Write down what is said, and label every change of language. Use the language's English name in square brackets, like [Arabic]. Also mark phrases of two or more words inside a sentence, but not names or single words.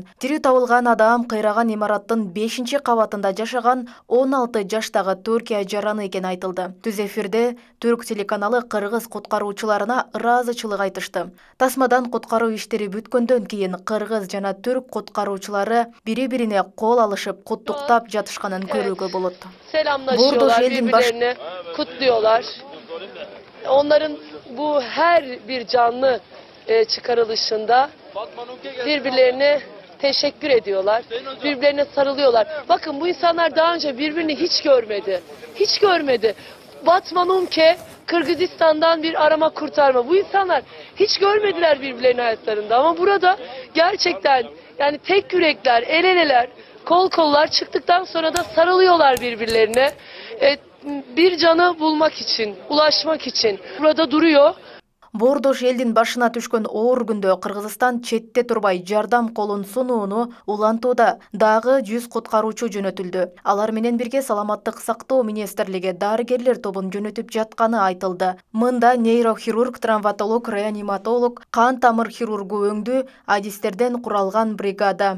[Kyrgyz] Тирүү табылган адам кыйраган имараттын 5-кабатында жашаган 16 жаштагы Түркия жараны экени айтылды. Түз эфирде Түрк телеканалы кыргыз куткаруучуларына ыраазычылык айтышты. Тасмадан куткаруу иштери бүткөндөн кийин кыргыз жана түрк куткаруучулары бири-бирине кол алышып куттуктап жатышканын көрүүгө болот. [Turkish] Selamlaşıyorlar, birbirlerini kutluyorlar. Onların bu her bir canlı çıkarılışında birbirlerine teşekkür ediyorlar. Birbirlerine sarılıyorlar. Bakın bu insanlar daha önce birbirini hiç görmedi. Hiç görmedi. Batmanumke Kırgızistan'dan bir arama kurtarma. Bu insanlar hiç görmediler birbirlerinin hayatlarında. Ama burada gerçekten yani tek yürekler, el eleler, kol kollar çıktıktan sonra da sarılıyorlar birbirlerine. Bir canı bulmak için, ulaşmak için. Burada duruyor. [Kyrgyz] Боордош элдин башына түшкөн оор күндө Кыргызстан четте турбай жардам колун сунууну улантууда. Дагы 100 куткаруучу жөнөтүлдү. Алар менен бирге саламаттык сактоо министрлиги дарыгерлер тобун жөнөтүп жатканы айтылды. Мында нейрохирург, травматолог, реаниматолог, кан тамыр хирургу өңдүү адистерден куралган бригада.